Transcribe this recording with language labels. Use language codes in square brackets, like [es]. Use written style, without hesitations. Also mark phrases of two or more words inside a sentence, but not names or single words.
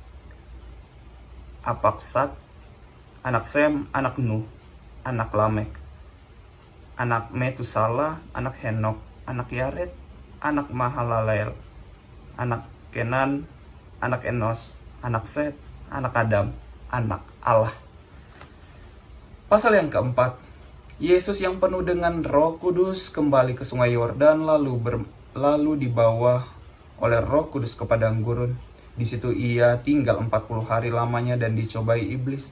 [id] Apaksat, anak Sem, anak Nuh, anak Lamek, anak Metusala, anak Henok, anak Yared, anak Mahalalel, anak Kenan, anak Enos, anak Set, anak Adam, anak Allah. Pasal yang keempat, Yesus yang penuh dengan Roh Kudus kembali ke sungai Yordan lalu dibawa oleh Roh Kudus ke padang gurun. Di situ ia tinggal 40 hari lamanya dan dicobai iblis.